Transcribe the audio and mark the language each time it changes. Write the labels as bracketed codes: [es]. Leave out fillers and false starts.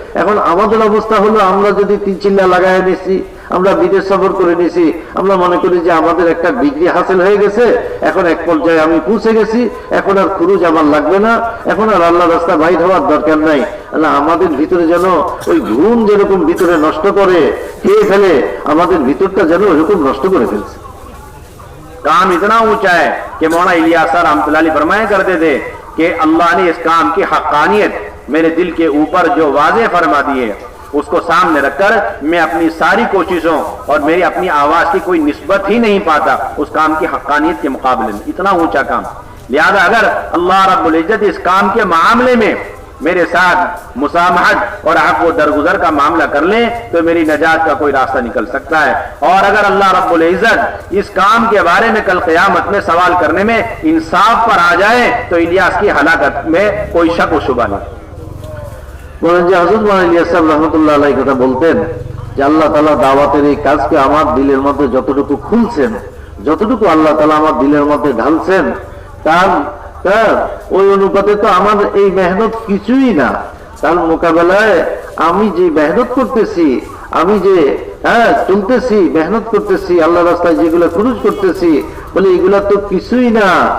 [bn] এখন আমাদের অবস্থা হলো আমরা যদি 3 চিল্লা লাগাই নিছি, আমরা বিদেশ সফর করে নিছি, আমরা মনে করি যে আমাদের একটা ডিগ্রি হাসিল হয়ে গেছে, এখন এক পর্যায়ে আমি পৌঁছে গেছি, এখন আর খুরুজ আমার লাগবে না, এখন আর আল্লাহ রাস্তা বাইর হওয়ার দরকার নাই। আমাদের ভিতরে যেন ওই ঘুম যেরকম ভিতরে নষ্ট করে খেয়ে ফেলে, আমাদের ভিতরটা যেন ওইরকম নষ্ট করে ফেলছে। [hi] काम इतना ऊंचा है कि मौलाना इलियास रहमतुल्लाह अलैह फरमाया करते थे कि अल्लाह ने इस काम की हक्कानियत मेरे दिल के ऊपर जो वाज़ेह फरमा दी है, उसको सामने रखकर मैं अपनी सारी कोशिशों और मेरी अपनी आवाज की कोई निस्बत ही नहीं पाता उस काम की हक्कानियत के मुकाबले में। इतना ऊंचा काम, लिहाजा अगर अल्लाह रब्बुल इज्जत इस काम के मामले में मेरे साथ मुसामहत और अफ़्व दरगुजर का मामला कर ले तो मेरी नजात का कोई रास्ता निकल सकता है। और अगर अल्लाह रब्बुल इज्जत इस काम के बारे में कल क़यामत में सवाल करने में इंसाफ पर आ जाए तो इलियास की हलाकत में कोई शक व शुबा नहीं। [bn] বলেন যে হযরত মাওলানা ইলিয়াস সাহেব রাহমাতুল্লাহ আলাইহি কথা বলতেন যে আল্লাহ তাআলা দাওয়াতের এই কাজকে আমার দিলের মধ্যে যতটুকু খুলছেন, যতটুকু আল্লাহ তাআলা আমার দিলের মধ্যে ঢালছেন, তার ওই অনুপাতে তো আমার এই মেহনত কিছুই না। তার মোকাবেলায় আমি যে মেহনত করতেছি, আমি যে চলতেছি, মেহনত করতেছি, আল্লাহ রাস্তায় যেগুলো খরচ করতেছি, বলে এগুলা তো কিছুই না।